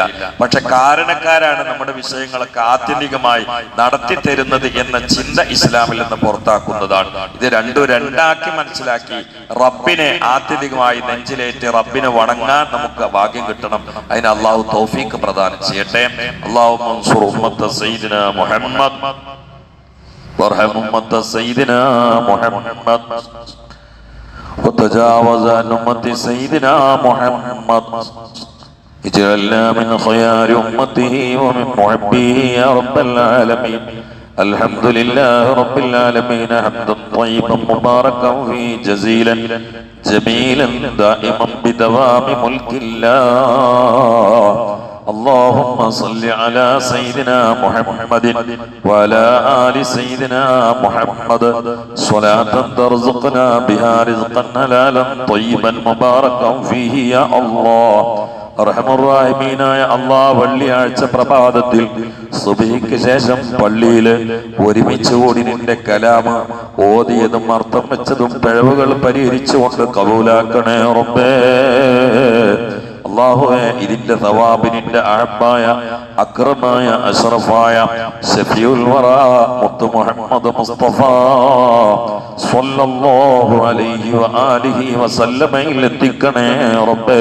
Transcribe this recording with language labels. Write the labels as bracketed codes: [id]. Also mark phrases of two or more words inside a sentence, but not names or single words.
[ml] പക്ഷെ കാരണക്കാരാണ് നമ്മുടെ വിഷയങ്ങളൊക്കെ ആത്യന്തികമായി നടത്തി തരുന്നത് എന്ന ചിന്ത ഇസ്ലാമിൽ നിന്ന് പുറത്താക്കുന്നതാണ്. ഇത് രണ്ടാക്കി മനസ്സിലാക്കി റബ്ബിനെ ആത്യന്തികമായി നെഞ്ചിലേറ്റ് റബ്ബിനെ വണങ്ങാൻ നമുക്ക് ഭാഗ്യം കിട്ടണം. അതിന് അള്ളാഹു തൗഫീഖ് പ്രദാനം ചെയ്യട്ടെ. [ar] اللهم انصر أمة سيدنا محمد وارحم أمة سيدنا محمد وتجاوز عن أمة سيدنا محمد اجعلنا من خيار أمته ومن محبيه يا رب العالمين. الحمد لله رب العالمين حمدا طيبا مباركا فيه جزيلا جميلا دائما بدوام ملك الله. اللهم صل على سيدنا محمد وعلى آل سيدنا محمد صلاة ترزقنا بها رزقا حلالا طيبا مباركا فيه يا الله. [ml] അർഹമുർറാഹിമീനായ അല്ലാഹ്, വെള്ളിയാഴ്ച പ്രഭാതത്തിൽ സുബ്ഹിക്ക് ശേഷം പള്ളിയിൽ ഒരുമിച്ച് കൂടി നിന്റെ കലാമ് ഓതിയതും അർത്ഥം വെച്ചതും പിഴവുകൾ പരിഹരിച്ചുകൊണ്ട് കബൂലാക്കണേ റബ്ബേ. അല്ലാഹുവേ, ഇതിന്റെ സവാബ് നിന്റെ അഹബ്ബായ അക്രമായ അഷ്റഫായ [ar] شفيع الورى [ml] മുത്ത് മുഹമ്മദ് മുസ്തഫ [ar] صلى الله عليه وآله وسلم [ml] എത്തിക്കണേ റബ്ബേ.